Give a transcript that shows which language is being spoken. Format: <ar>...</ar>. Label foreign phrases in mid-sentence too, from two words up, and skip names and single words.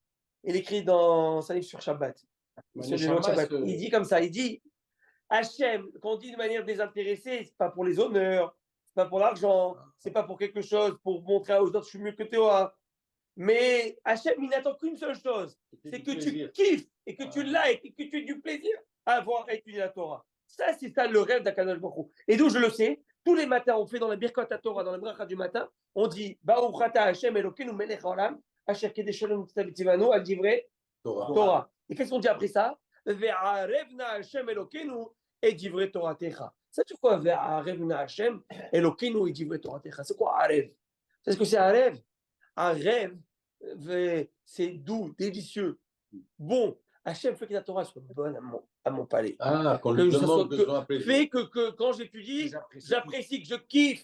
<fr>Il écrit c'est un livre sur Shabbat. Il dit comme ça, il dit Hachem, quand on dit de manière désintéressée, c'est pas pour les honneurs, c'est pas pour l'argent, c'est pas pour quelque chose, pour montrer aux autres je suis mieux que toi. Mais Hachem, il n'attend qu'une seule chose, c'est que tu kiffes et que tu likes et que tu aies du plaisir à avoir étudié la Torah. Ça, c'est ça le rêve d'</fr> <he>הקדוש ברוך הוא.</he> <fr>Et d'où je le sais, tous les matins, on fait dans la</fr> <he>ברכת תורה,</he> <fr>dans la bracha du matin, on dit</fr> <he>ברוך אתה השם אלוקינו מלך העולם, אשר קדשנו וצוונו על דברי תורה.</he> <fr>Et qu'est-ce qu'on dit après ça?</fr> <he>והערב נא השם אלוקינו את דברי תורתך.</he> <fr>Ça, c'est quoi</fr> <he>והערב נא השם אלוקינו את דברי תורתך?</he> <fr>C'est quoi Arev? C'est ce que c'est un rêve? Un rêve, c'est doux, délicieux, bon. Hachem fait que la Torah soit bonne à mon palais. Ah, qu'on lui demande de se rappeler. Fait que quand j'étudie, j'apprécie, que je kiffe.</fr>